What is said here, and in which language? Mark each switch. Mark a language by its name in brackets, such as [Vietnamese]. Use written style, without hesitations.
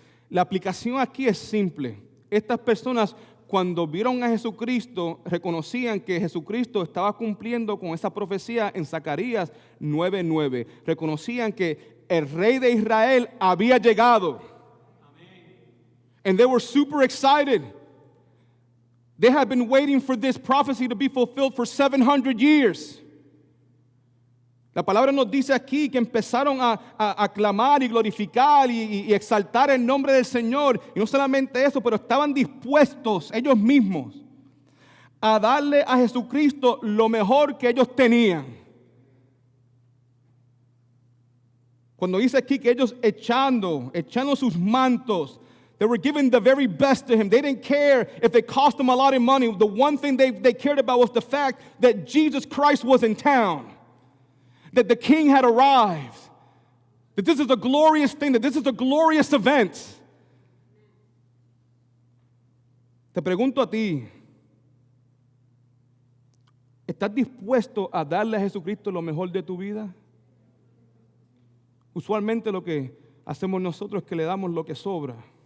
[Spanish] La aplicación aquí es simple. Estas personas, cuando vieron a Jesucristo, reconocían que Jesucristo estaba cumpliendo con esa profecía en Zacarías 9:9. Reconocían que el Rey de Israel había llegado. [English] And they were super excited. They had been waiting for this prophecy to be fulfilled for 700 years. [Spanish] La palabra nos dice aquí que empezaron a clamar y glorificar y exaltar el nombre del Señor. Y no solamente eso, pero estaban dispuestos ellos mismos a darle a Jesucristo lo mejor que ellos tenían. Cuando dice aquí que ellos echando sus mantos, [English] they were giving the very best to him. They didn't care if it cost them a lot of money. The one thing they cared about was the fact that Jesus Christ was in town, that the King had arrived, that this is a glorious thing, that this is a glorious event. [Spanish] Te pregunto a ti, ¿estás dispuesto a darle a Jesucristo lo mejor de tu vida? Usualmente lo que hacemos nosotros es que le damos lo que sobra.